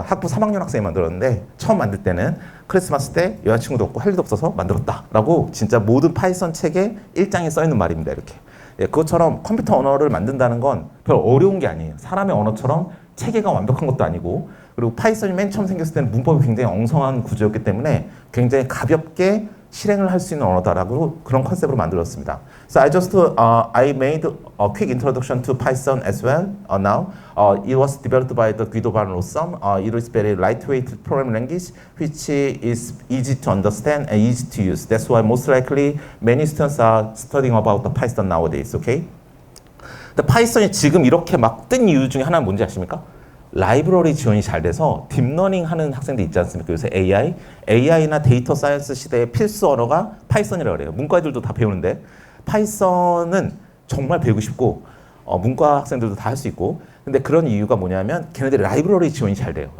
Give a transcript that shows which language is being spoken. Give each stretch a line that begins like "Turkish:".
Korean: 학부 3학년 학생이 만들었는데 처음 만들 때는 크리스마스 때 여자친구도 없고 할 일도 없어서 만들었다라고 진짜 모든 파이썬 책에 1장에 써 있는 말입니다. 이렇게. 예, 그것처럼 컴퓨터 언어를 만든다는 건 별 어려운 게 아니에요. 사람의 언어처럼 체계가 완벽한 것도 아니고 그리고 파이썬이 맨 처음 생겼을 때는 문법이 굉장히 엉성한 구조였기 때문에 굉장히 가볍게 실행을 할 수 있는 언어다라고 그런 컨셉으로 만들었습니다.
English: So I made a quick introduction to Python as well now. It was developed by the Guido van Rossum. It is very lightweight programming language which is easy to understand and easy to use. That's why most likely many students are studying about the Python nowadays. Okay?
Korean: 근데 파이썬이 지금 이렇게 막 뜬 이유 중에 하나는 뭔지 아십니까? 라이브러리 지원이 잘 돼서 딥러닝 하는 학생들 있지 않습니까? 요새 AI나 데이터 사이언스 시대의 필수 언어가 파이썬이라고 그래요. 문과들도 다 배우는데 파이썬은 정말 배우고 싶고 문과 학생들도 다 할 수 있고 근데 그런 이유가 뭐냐면 걔네들이 라이브러리 지원이 잘 돼요.